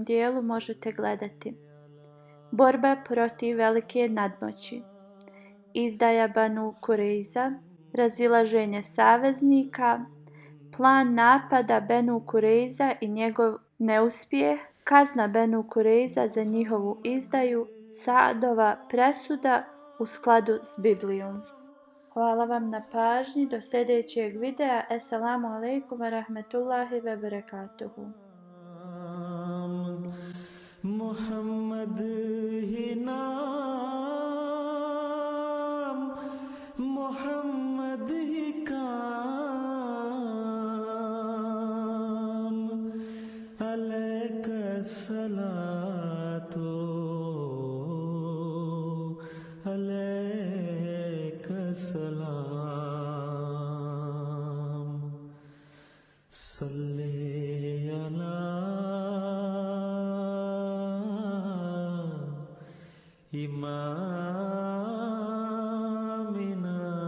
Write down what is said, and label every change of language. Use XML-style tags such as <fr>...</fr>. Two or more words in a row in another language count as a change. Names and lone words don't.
<bs>dijelu možete gledati borba protiv velike nadmoći, izdaja Banu Kurejza, razilaženje saveznika, plan napada Banu Kurejza i njegov neuspjeh, kazna Banu Kurejza za njihovu izdaju, Saadova presuda u skladu s Biblijom. Hvala vam na pažnji. Do sljedećeg videa.</bs> <ar>Assalamu alaikum wa rahmetullahi wa barakatuhu.</ar> <ur>Muhammad hi naam, Muhammad hi</ur> <ar>kaam, alayka salatu, alayka salam, salli ala imamina,</ar>